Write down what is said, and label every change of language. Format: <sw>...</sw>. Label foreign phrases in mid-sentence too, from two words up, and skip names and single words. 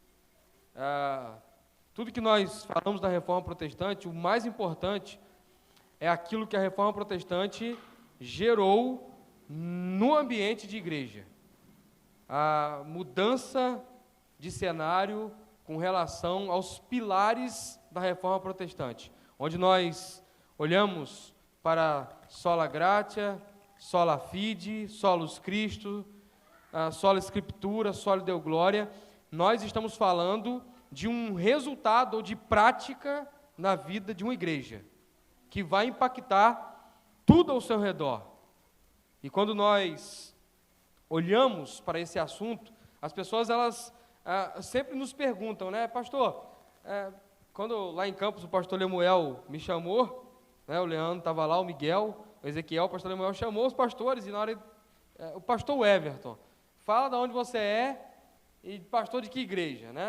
<pt>Tudo que nós falamos da Reforma Protestante, o mais importante é aquilo que a Reforma Protestante gerou no ambiente de igreja. A mudança de cenário com relação aos pilares da Reforma Protestante, onde nós olhamos para</pt> <la>sola gratia, sola fide, solus Christo, sola Scriptura, sola Deo Gloria.</la> <pt>Nós estamos falando de um resultado ou de prática na vida de uma igreja, que vai impactar tudo ao seu redor. E quando nós olhamos para esse assunto, as pessoas elas sempre nos perguntam, né, pastor, quando lá em Campos o pastor Lemuel me chamou, né, o Leandro estava lá, o Miguel, o Ezequiel, o pastor Lemuel chamou os pastores, e na hora, o pastor Everton, fala de onde você é e pastor de que igreja, né?</pt>